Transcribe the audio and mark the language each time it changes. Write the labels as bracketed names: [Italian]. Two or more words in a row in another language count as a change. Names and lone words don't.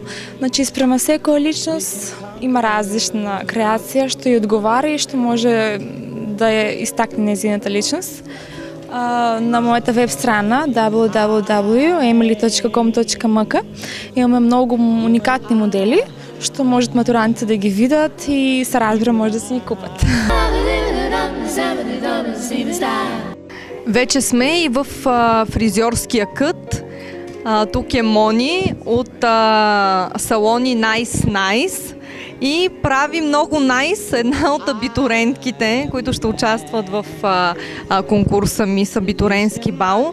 [Macedonian] Значи спрема секоја личност има различна креација што ја одговара и што може да ја истакне незината личност. На моята веб страна www.emily.com.mk имаме много уникатни модели, што можат матурантите да ги видат и се разбира може да си ги купат. [Bulgarian] Вече сме и в фризьорския кът. Тук е Мони от салони Nice и прави много найс една от абитурентките, които ще участват в конкурса Мис Абитуренски бал.